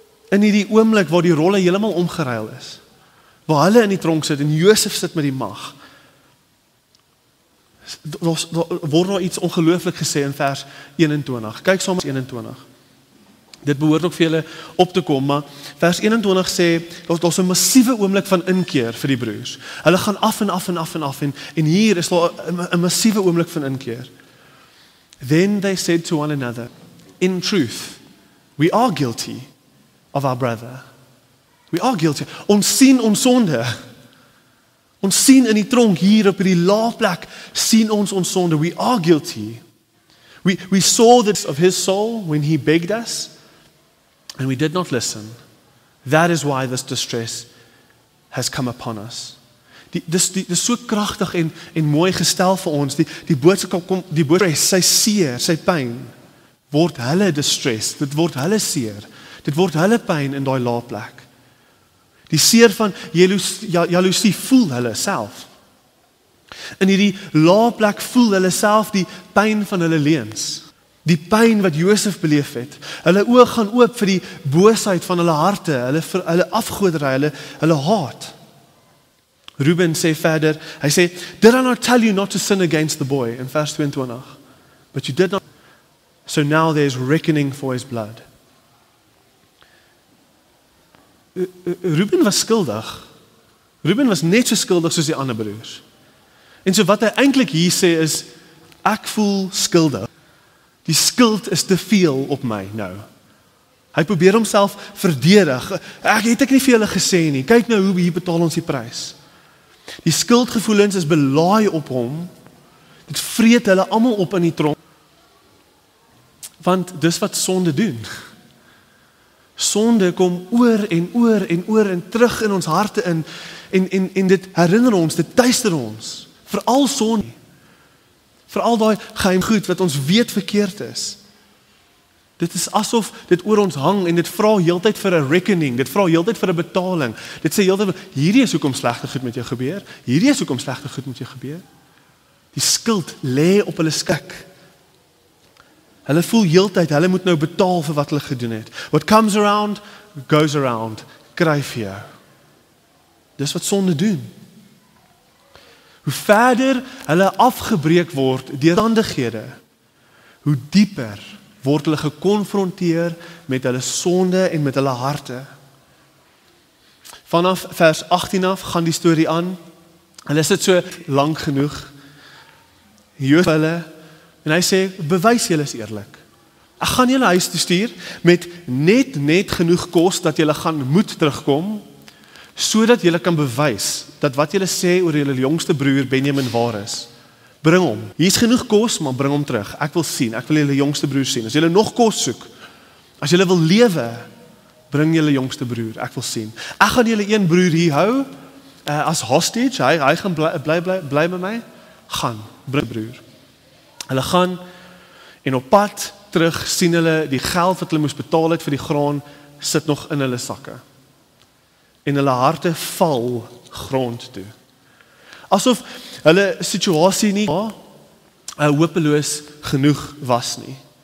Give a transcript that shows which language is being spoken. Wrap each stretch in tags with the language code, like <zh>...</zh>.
<af>In hierdie oomblik waar die rolle heeltemal omgeruil is, waar hulle in die tronk sit en Josef sit met die mag, word daar iets ongelooflik gesê in vers 21. Kyk saam met 21. Dit behoort ook vir julle op te kom, maar vers 21 sê, daar's 'n massiewe oomblik van inkeer vir die broers. Hulle gaan af en af en af en af, en hier is daar 'n massiewe oomblik van inkeer.</af> <en>Then they said to one another, in truth, we are guilty of our brother. We are guilty.</en> <af>Ons sien ons sonde. Ons sien in die tronk hier op die lae plek, sien ons sonde.</af> <en>We are guilty. We saw this of his soul when he begged us, and we did not listen. That is why this distress has come upon us.</en> <af>Dis so kragtig en mooi gestel vir ons. Die boodskap kom, die boodskap, sy seer, sy pyn, word hulle distress, dit word hulle seer, dit word hulle pyn in daai lae plek. Die seer van jaloesie voel hulle self. In hierdie lae plek voel hulle self die pyn van hulle leuns. Die pyn wat Josef beleef het. Hulle oë gaan oop vir die boosheid van hulle harte, hulle afgoderry, hulle haat. Ruben sê verder, hy sê,</af> <en>did I not tell you not to sin against the boy,</en> <af>in vers 22,</af> <en>but you did not, so now there is reckoning for his blood.</en> <af>Ruben was skuldig. Ruben was net so skuldig soos die ander broers. En so wat hy eintlik hier sê is, ek voel skuldig. Die skuld is te veel op my nou. Hy probeer homself verdedig. Ek het nie vir julle gesê nie. Kyk nou hoe hier betaal ons die prys. Die skuldgevoelens is belaai op hom. Dit vreet hulle almal op in die tronk. Want dis wat sonde doen. Sonde kom oor en oor en oor en terug in ons harte in en dit herinner ons, dit tuister ons. Veral sonde. Veral daai geheim goed wat ons weet verkeerd is. Dit is asof dit oor ons hang en dit vra heeltyd vir 'n reckoning, dit vra heeltyd vir 'n betaling. Dit sê heeltyd, hierdie is hoekom slegte goed met jou gebeur, hierdie is hoekom slegte goed met jou gebeur. Die skuld lê op hulle skik. Hulle voel heeltyd, hulle moet nou betaal vir wat hulle gedoen het.</af> <en>What comes around, goes around.</en> <af>Kry vir jou. Dis wat sonde doen. Hoe verder hulle afgebreek word deur omstandighede, hoe dieper word hulle gekonfronteer met hulle sonde en met hulle harte. Vanaf vers 18 af gaan die storie aan. Hulle sit so lank genoeg. Josua hulle en hy sê, bewys julle is eerlik. Ek gaan julle huis toe stuur met net genoeg kos dat julle gaan moet terugkom, sodat julle kan bewys dat wat julle sê oor julle jongste broer Benjamin waar is. Bring hom. Hier's genoeg kos, maar bring hom terug. Ek wil sien, ek wil julle jongste broer sien. As julle nog kos soek, as julle wil lewe, bring julle jongste broer. Ek wil sien. Ek gaan julle een broer hier hou as hostage. Hy gaan bly by my. Gaan, bring broer. Hulle gaan en op pad terug sien hulle die geld wat hulle moes betaal het vir die graan sit nog in hulle sakke. En hulle harte val grond toe. Asof hulle situasie nie hopeloos genoeg was nie.</af>